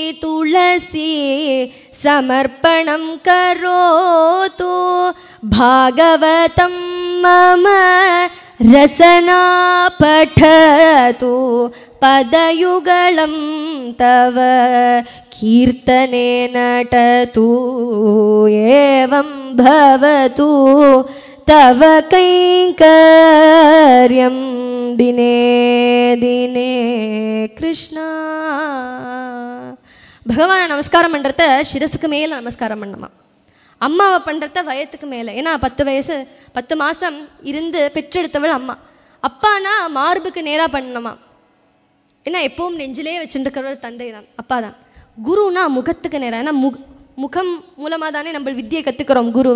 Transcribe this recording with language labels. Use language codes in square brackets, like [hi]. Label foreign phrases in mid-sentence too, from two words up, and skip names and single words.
[sa] तुलसी समर्पणं करोतु भागवतं मम रसना पठतु पदयुगलं तव कीर्तने नटतु एवं भवतु तव कैङ्कर्यं दिने दिने कृष्णा. [ta] பகவானை நமஸ்காரம் பண்ணுறத சிரசுக்கு மேலே நமஸ்காரம் பண்ணணுமா. அம்மாவை பண்ணுறத வயத்துக்கு மேலே. ஏன்னா 10 வயசு 10 மாதம் இருந்து பெற்றெடுத்தவள் அம்மா. அப்பானா மார்புக்கு நேராக பண்ணணுமா. ஏன்னா எப்பவும் நெஞ்சிலே வச்சுருக்கிறவர் தந்தை தான், அப்பா தான். குருனா முகத்துக்கு நேரம், ஏன்னா முகம் மூலமாக தானே நம்ம வித்தியை கற்றுக்கிறோம் குருவை.